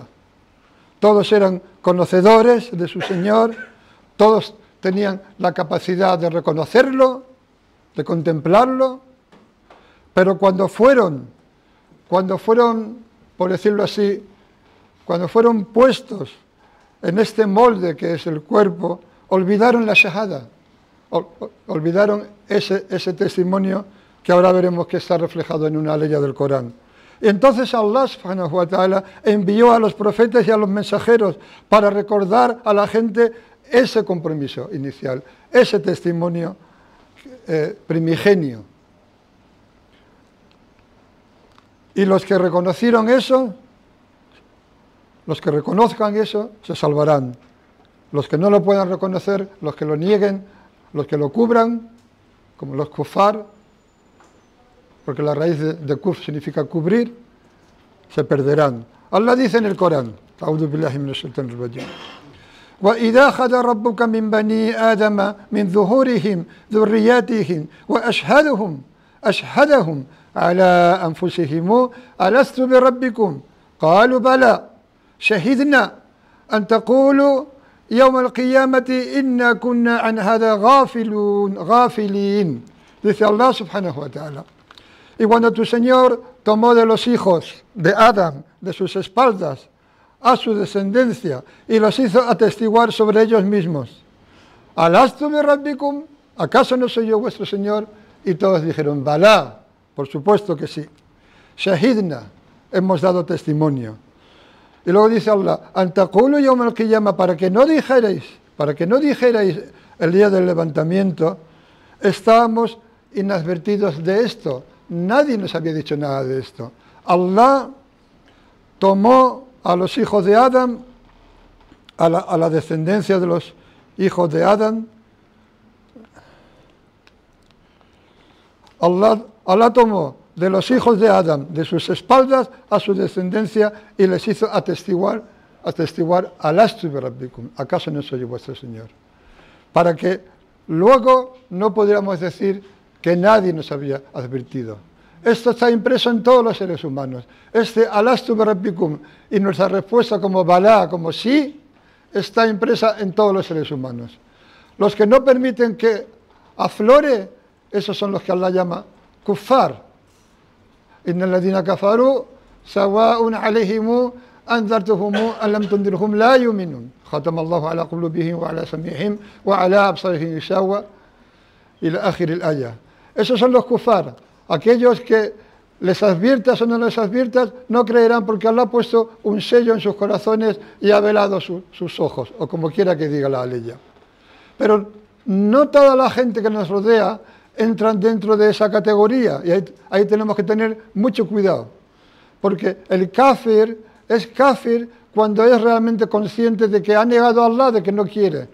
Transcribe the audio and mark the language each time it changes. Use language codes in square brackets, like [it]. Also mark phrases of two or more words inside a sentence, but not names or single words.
[es] Todos eran conocedores de su Señor, todos tenían la capacidad de reconocerlo, de contemplarlo, pero cuando fueron, por decirlo así, cuando fueron puestos en este molde que es el cuerpo, olvidaron la shahada, olvidaron ese testimonio que ahora veremos que está reflejado en una ley del Corán. Y entonces Allah [ar] سبحانه وتعالى [es] envió a los profetas y a los mensajeros para recordar a la gente ese compromiso inicial, ese testimonio primigenio. Y los que reconocieron eso, los que reconozcan eso, se salvarán. Los que no lo puedan reconocer, los que lo nieguen, los que lo cubran, como los kufar, porque la raíz de kuf significa cubrir, se perderán. Allah dice en el Corán, [ar] أعوذ بالله من الشيطان الرجيم. وَإِذَا أَخَذَ رَبُّكَ مِنْ بَنِي آدَمَ مِنْ ظُهُورِهِمْ ذُرِّيَّاتِهِمْ وَأَشْهَدَهُمْ على أنفسهم ألست بربكم قالوا بلى شهدنا أن تقولوا يوم القيامة إنا كنا عن هذا غافلين. [es] Dice Allah [ar] سبحانه وتعالى. [es] Y cuando tu Señor tomó de los hijos de Adán, de sus espaldas, a su descendencia, y los hizo atestiguar sobre ellos mismos. [ar] ¿ألست بربكم? [es] ¿Acaso no soy yo vuestro Señor? Y todos dijeron, balá, por supuesto que sí. Shahidna, hemos dado testimonio. Y luego dice Allah, [ar] أن تقولوا يوم القيامة, [es] para que no dijerais el día del levantamiento, estábamos inadvertidos de esto. Nadie nos había dicho nada de esto. Allah tomó a los hijos de Adán, a la descendencia de los hijos de Adán. Allah tomó de los hijos de Adán, de sus espaldas a su descendencia, y les hizo atestiguar, [ar] ألست بربكم, [es] ¿acaso no soy vuestro Señor? Para que luego no pudiéramos decir que nadie nos había advertido. Esto está impreso en todos los seres humanos. [ar] ألست بربكم, [es] y nuestra respuesta como balá, como sí, está impresa en todos los seres humanos. Los que no permiten que aflore, esos son los que Allah llama kuffar. [ar] إن الذين كفروا سواء عليهم أأنذرتهم أم لم تنذرهم لا يؤمنون. ختم الله على قلوبهم وعلى سمعهم وعلى أبصارهم غشاوة إلى آخر الآية. [es] Esos son los kuffar. Aquellos que les adviertas o no les adviertas, no creerán, porque Allah ha puesto un sello en sus corazones y ha velado sus ojos, o como quiera que diga la ley. Pero no toda la gente que nos rodea entran dentro de esa categoría, y ahí tenemos que tener mucho cuidado, porque el kafir es kafir cuando es realmente consciente de que ha negado a Allah, de que no quiere.